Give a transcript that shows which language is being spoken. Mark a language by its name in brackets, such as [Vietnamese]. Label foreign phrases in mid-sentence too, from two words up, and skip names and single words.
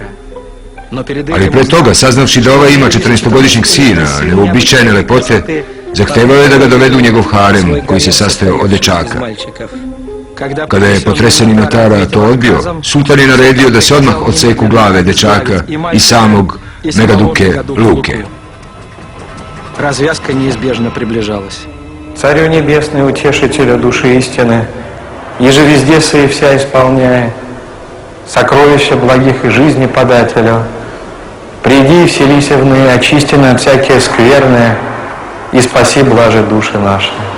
[Serbian] Ali pre toga, saznavši da ovaj ima 14-godišnjeg sina, neuobičajene lepote, zahtevao je da ga dovedu u njegov harem, koji se sastojao od dečaka. Kada je potreseni Natara to odbio, sultan je naredio da se odmah odseku glave dečaka i samog Megaduke Luke. [Russian] Развязка неизбежно приближалась. [Church Slavic] Царю небесный, утешителя души истины, еже везде свои вся исполняя, сокровища благих и жизни подателю, приди и вселися в ны, очистины от всякие скверные, и спаси блаже души наши.